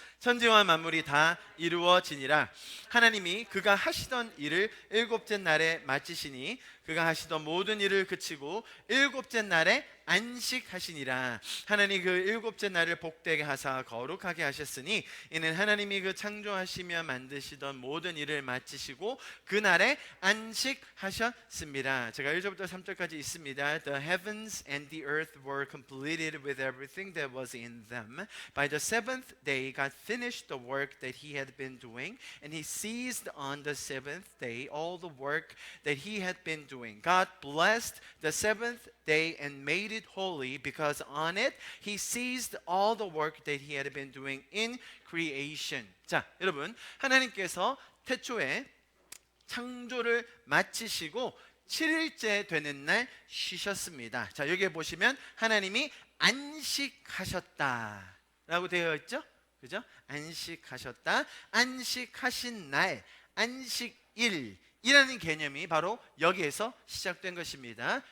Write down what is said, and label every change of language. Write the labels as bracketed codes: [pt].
[ko] 천지와 만물이 다 이루어지니라. 하나님이 그가 하시던 일을 일곱째 날에 마치시니 그가 하시던 모든 일을 그치고 일곱째 날에 안식하시니라. 하나님 그 일곱째 날을 복되게 하사 거룩하게 하셨으니 이는 하나님이 그 창조하시며 만드시던 모든 일을 마치시고 그 날에 안식하셨습니다. 제가 1절부터 3절까지 있습니다. [en] The heavens and the earth were completed with everything that was in them. By the seventh day God finished the work that he had been doing, and he ceased on the seventh day all the work that he had been doing. God blessed the seventh day and made it holy, because on it he ceased all the work that he had been doing in creation. [ko] 자, 여러분, 하나님께서 태초에 창조를 마치시고 7일째 되는 날 쉬셨습니다. 자, 여기에 보시면 하나님이 안식하셨다 라고 되어 있죠? 그죠? 안식하셨다, 안식하신 날, 안식일 이라는 개념이 바로 여기에서 시작된 것입니다.